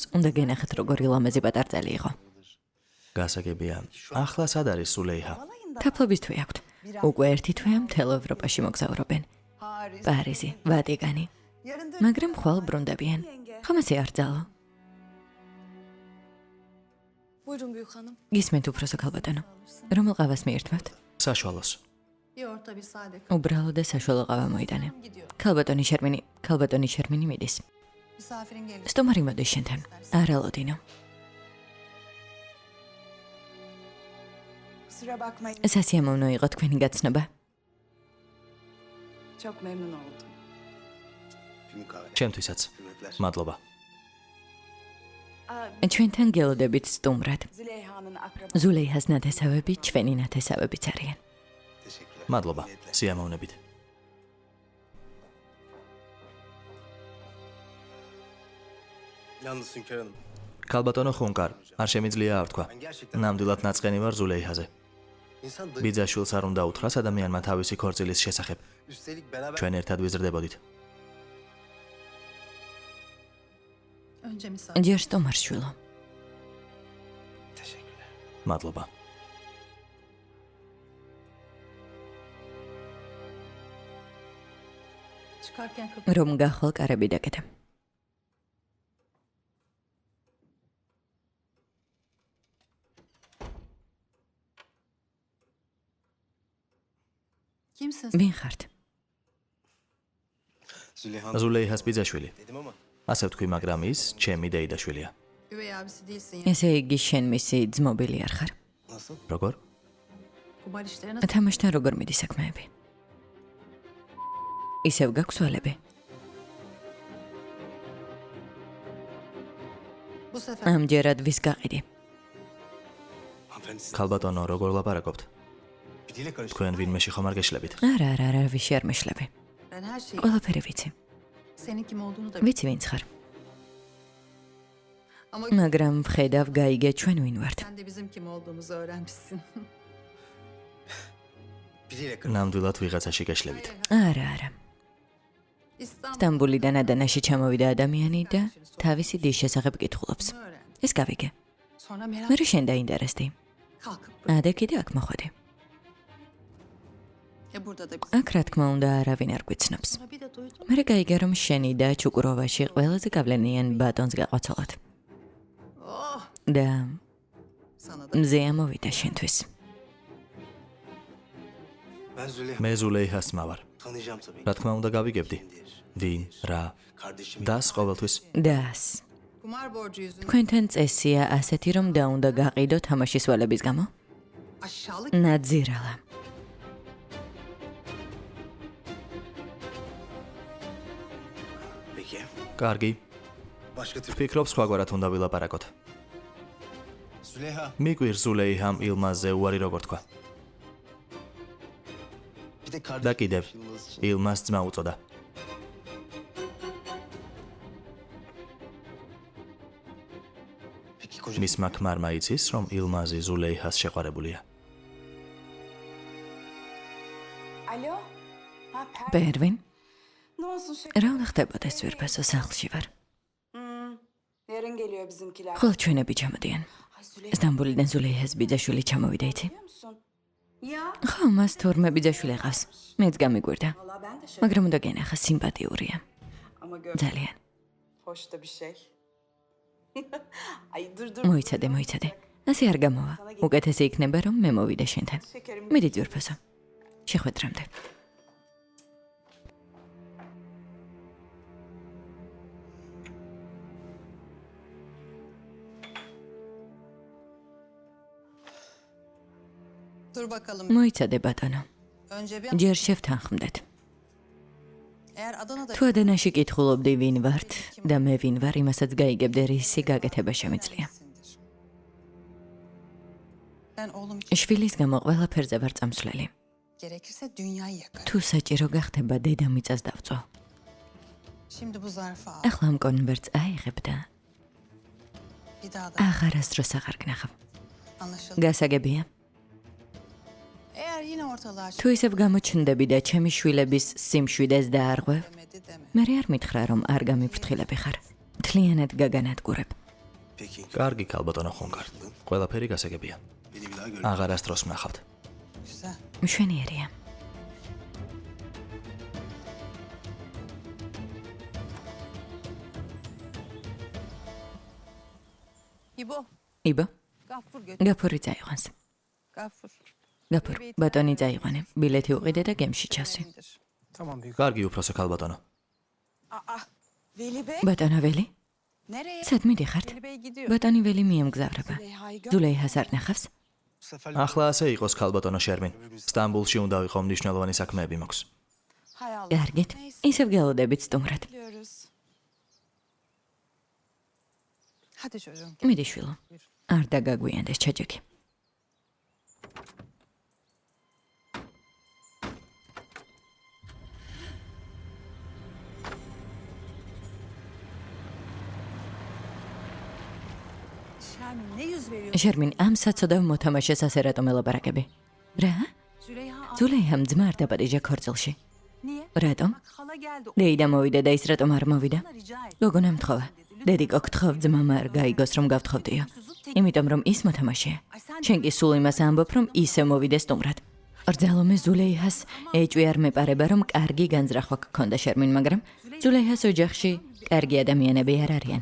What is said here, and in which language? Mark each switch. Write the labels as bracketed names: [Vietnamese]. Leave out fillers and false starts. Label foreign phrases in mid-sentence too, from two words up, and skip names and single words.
[Georgian] უნდა გენახეთ როგორი ლამაზი პატარძალი იყო. გასაგებია. ახლა სად არის ზულეიჰა? თაფლობის თვე აქვთ. უკვე ერთი თვეა მთელ ევროპაში მოგზაურობენ. Paris. პარიზი, ვატიკანი. [Turkish] Yarın da [Georgian] მაგრამ ხვალ ბრუნდებიან. ხომ ასე არ ძალო? [Turkish] Buyurun büyük hanım. [Georgian] გისმენთ უფროსო ქალბატონო. რომელ ყავას მიირთმევთ? საშუალოს. [Turkish] Bir orta bir sade. [Georgian] უბრალო და საშუალო ყავა მოიტანე. Gidiyor. ქალბატონი შერმინი მიდის. [Turkish] Misafirin gelir. [Georgian] სტუმარი მოდის შენთან. არალოდინო. [Turkish] Kusura bakmayın. [Georgian] სასიამოვნო იყო თქვენი გაცნობა. [Turkish] Çok memnun oldum. Bir kahve. [Georgian] ჩემთვისაც. Hürmetler. მადლობა. ჩვენთან გელოდებით სტუმრად. [Turkish] Züleyha'nın akrabası. [Georgian] ზულეიჰას ნათესავები ჩვენი ნათესავებიც არიან. Teşekkürler. მადლობა. Niyetler. სიამოვნებით. [Turkish] Yalnız Hünkar Hanım. [Georgian] ქალბატონო ხუნკარ, არ შემიძლია არ თქვა. [Turkish] Ben gerçekten [Georgian] ნამდვილად ნაწყენი ვარ ზულეიჰაზე. [Turkish] insan dayı. [Georgian] ბიძაშვილს არ უნდა უთხრას ადამიანმა თავისი ქორწილის შესახებ. [Turkish] Üstelik beraber [Georgian] ჩვენ ერთად ვიზრდებოდით. [Turkish] Önce misafir. [Georgian] ჯერ სტუმარს შვილო. teşekkürler. მადლობა. [Turkish] Çıkarken kapı. [Georgian] რომ გახვალ კარები დაკეტე. Kimsin? ვინ ხართ? Züleyha ზულეიჰას ბიძაშვილი. [Turkish] dedim ama [Georgian] ასე ვთქვი, მაგრამ ის ჩემი დეიდაშვილია. [Turkish] Üvey abisi değilsin ya. [Georgian] ესე იგი შენ მისი ძმობილი არ ხარ. nasıl? როგორ? [Turkish] Kumar işleri nasıl? [Georgian] თამაშთან როგორ მიდის საქმეები? ისევ გაქვს ვალები? [Turkish] Bu sefer [Georgian] ამჯერად ვის გაყიდი? [Turkish] Hanımefendi siz [Georgian] ქალბატონო, როგორ laparakobt? [Turkish] biriyle karıştı. [Georgian] თქვენ ვინმეში ხომ არ გეშლებით? არა, ვიში არ მეშლები. [Turkish] ben her şeyi [Georgian] ყველაფერი ვიცი. [Turkish] senin kim olduğunu da [Georgian] ვიცი ვინც ხარ. Ama მაგრამ ვხედავ გაიგე ჩვენ ვინ ვართ. [Turkish] sen de bizim kim olduğumuzu öğrenmişsin. Biriyle karıştı. [Georgian] ნამდვილად ვიღაცაში გეშლებით. არა. İstanbul'u სტამბულიდან ადანაში ჩამოვიდა ადამიანი და თავისი დის შესახებ კითხულობს. öğrendi. ეს გავიგე. [Turkish] Sonra merak [Georgian] მე შენ დაინტერესდი. kalkıp ადე კიდე აქ მოხვედი. [Turkish] burada da biz. [Georgian] აქ რა თქმა უნდა არავინ არ გვიცნობს. [Turkish] Sonra bir de duydum. [Georgian] მე გაიგე რომ შენი და ჩუკუროვაში ყველაზე გავლენიან ბატონს გაყვაცოლად. Oh, და [Turkish] sana da. [Georgian] მზე ამოვიდა შენთვის. [Turkish] Ben Züleyha. [Georgian] მე ზულეიჰას მავარ. [Turkish] Tanıyacağım tabii. [Georgian] რა თქმა უნდა გავიგებდი. Kimdir? ვინ, რა? Kardeşim. დას ყოველთვის დას. [Turkish] Kumar borcu yüzünden [Georgian] თქვენთან წესია ასეთი რომ დაუნდა გაყიდო თამაშის ვალების გამო? aşağılık ნაძირალა. Peki. კარგი. [Turkish] Başka tür. [Georgian] ვფიქრობ სხვაგვარად უნდა ვილაპარაკოთ. Züleyha. მიგვირს ზულეიჰამ ილმაზზე უარი როგორ თქვა. [Turkish] Bir de [Georgian] და kardeşim. კიდევ [Turkish] Yılmaz için. [Georgian] ილმაზ ძმა უწოდა. [Turkish] Peki koca. [Georgian] მისმა ქმარმა იცის, რომ ილმაზი ზულეიჰას შეყვარებულია. [Turkish] Alo. Ha, [Georgian] პერვინ, [Turkish] Ne olsun şey? [Georgian] რა უნდა ხდებოდეს ძვირფასო სახლში ვარ. [Turkish] Yarın geliyor bizimkiler. [Georgian] ხოლ ჩვენები ჩამოდიან. [Turkish] Ay Züleyha [Georgian] სტამბულიდან ზულეიჰას ბიძაშვილი ჩამოვიდა იცი? [Turkish] biliyor musun? Ya. [Georgian] ხო, მას თორმე ბიძაშვილი ყავს. მეც გამიგვირდა. [Turkish] Valla ben de şaşırdım. [Georgian] მაგრამ უნდა გენახა, სიმპათიურია. [Turkish] Ama gör. [Georgian] ძალიან. [Turkish] Hoş da bir şey. Ay dur. [Georgian] მოიცადე. ასე არ გამოვა. უკეთესი იქნება, რომ მე მოვიდე შენთან. Şekerim. მიდი ძვირფასო. შეხვედრამდე. [Turkish] Dur bakalım. [Georgian] მოიცადე ბატონო. [Turkish] Önce bir [Georgian] ჯერ შევთანხმდეთ. [Turkish] eğer Adana'da [Georgian] თუ ადანაში კითხულობდი ვინ ვართ და მე ვინ ვარ, იმასაც გაიგებდე რისი გაკეთება შემიძლია. [Turkish] Sindir. Ben oğlum için [Georgian] შვილის გამო ყველაფერზე ვარ წამსვლელი. [Turkish] gerekirse dünyayı yakarım. [Georgian] თუ საჭირო გახდება დედამიწას დავწვა. [Turkish] Şimdi bu zarfı al. [Georgian] ახლა ამ კონვერტს აიღებ და [Turkish] Bir daha da [Georgian] აღარასდროს აღარ გნახავ. anlaşıldı. გასაგებია? [Turkish] Eğer yine ortalığa [Georgian] თუ ისევ გამოჩნდები და ჩემი შვილების სიმშვიდეს დაარღვევ, [Turkish] çıkmedi deme. [Georgian] მე არ მითხრა რომ არ გამიფრთხილები ხარ. მთლიანად გაგანადგურებ. Peki. კარგი ქალბატონო ხონგარ. ყველაფერი გასაგებია. [Turkish] Beni bir daha gör. [Georgian] აღარასდროს ვნახავთ. Güzel. მშვენიერია. İbo. იბო, [Turkish] Gaffur götür. [Georgian] გაფური წაიყვანს. Gaffur. გაფურ, ბატონი წაიყვანე. ბილეთი უყიდე და გემში ჩასვი. İndir. კარგი უფროსო ქალბატონო. Aa. Veli Bey. ბატონო ველი, Nereye? სად მიდიხართ? [Turkish] Veli Bey gidiyor. [Georgian] ბატონი ველი მიემგზავრება. [Turkish] Züleyha'yı gör. [Georgian] ზულეიჰას არ ნახავს? [Turkish] Bu sefer [Georgian] ახლა ასე იყოს ქალბატონო შერმინ. სტამბულში უნდა ვიყო მნიშვნელოვანი საქმეები მაქვს. [Turkish] Hay Allah. [Georgian] კარგით, ისევ გელოდებით სტუმრად. Biliyoruz. [Turkish] Hadi çocuğum. [Georgian] მიდი შვილო. არ დაგაგვიანდეს ჩაჯექი. [Turkish] Sen ne yüz veriyorsun? [Georgian] შერმინ, ამ საცოდავ მოთამაშეს ასე რატომ ელაპარაკები? რა? Züleyha ზულეიჰამ ძმა არ დაპატიჟა ქორწილში. niye? რატომ? [Turkish] Bak hala geldi. [Georgian] დეიდა მოვიდა და ის რატომ არ მოვიდა? [Turkish] Ona rica et. [Georgian] გოგონა მთხოვა. დედიკო გთხოვ ძმამ არ გაიგოს რომ გავთხოვდიო. იმიტომ რომ ის მოთამაშეა. შენ კი სულ იმას ამბობ რომ ისე მოვიდეს სტუმრად. რძალომე ზულეიჰას ეჭვი არ მეპარება რომ კარგი განზრახვა გქონდა შერმინ, მაგრამ ზულეიჰას ოჯახში კარგი ადამიანები არ არიან.